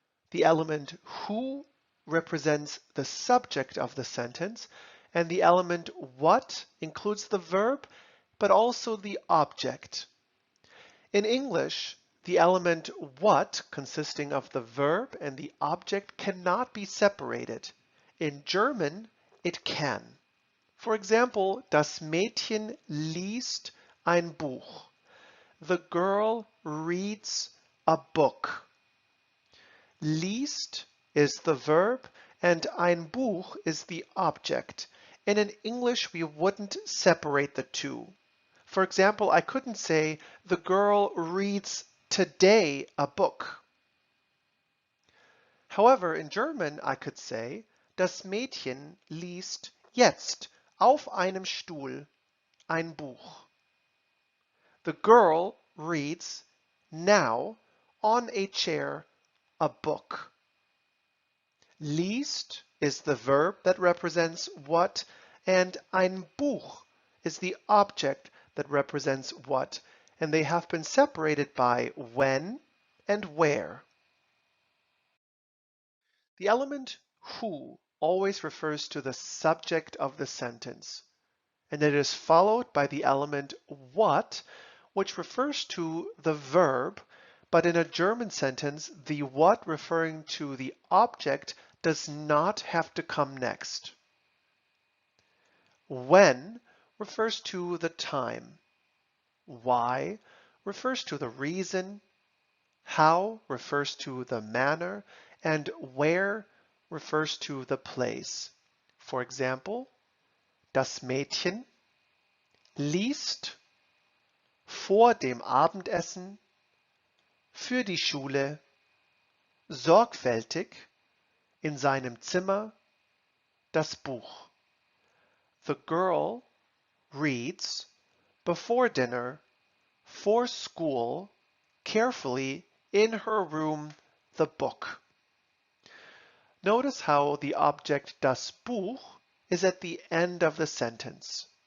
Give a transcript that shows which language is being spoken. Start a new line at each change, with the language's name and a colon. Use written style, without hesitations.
English: The element who represents the subject of the sentence, and the element what includes the verb, but also the object. In English, the element what, consisting of the verb and the object, cannot be separated. In German, it can. For example,
German: das Mädchen liest ein Buch.
English: The girl reads a book. Liest is the verb, and ein Buch is the object. And in English, we wouldn't separate the two. For example, I couldn't say, the girl reads today a book. However, in German, I could say,
German: das Mädchen liest jetzt auf einem Stuhl ein Buch.
English: The girl reads now on a chair a book. Liest is the verb that represents what, and ein Buch is the object that represents what, and they have been separated by when and where. The element who always refers to the subject of the sentence, and it is followed by the element what, which refers to the verb, but in a German sentence, the what referring to the object does not have to come next. When refers to the time. Why refers to the reason. How refers to the manner. And where refers to the place. For example,
German: das Mädchen liest vor dem Abendessen für die Schule sorgfältig in seinem Zimmer das Buch.
English: The girl reads before dinner for school carefully in her room the book. Notice how the object das Buch is at the end of the sentence.